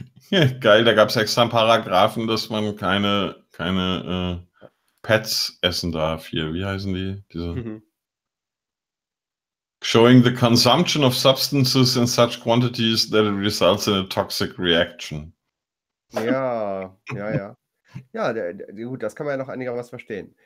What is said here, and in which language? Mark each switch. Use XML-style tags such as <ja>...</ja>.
<de>Geil, da gab es extra einen Paragraphen, dass man keine Pets essen darf hier. Wie heißen die? Diese?</de> <en>Showing the consumption of substances in such quantities that it results in a toxic reaction.</en> <de>Ja. Ja, gut, das kann man ja noch einigermaßen verstehen.</de>